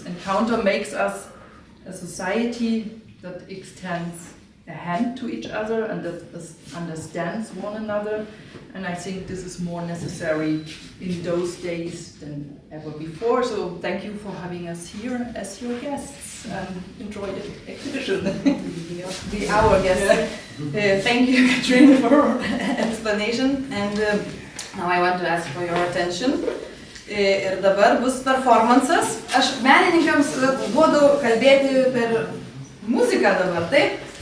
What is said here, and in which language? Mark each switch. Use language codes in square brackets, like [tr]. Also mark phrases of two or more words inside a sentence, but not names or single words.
[en] Encounter makes us a society that extends a hand to each other and that understands one another, and I think this is more necessary in those days than ever before. So thank you for having us here as your guests, and enjoy the exhibition. Be our guest. Thank you, Katrina, for explanation, and now I want to ask for your attention. [lt] Ir dabar bus performances. Aš menininkams duodu kalbėti per muziką dabar, taip?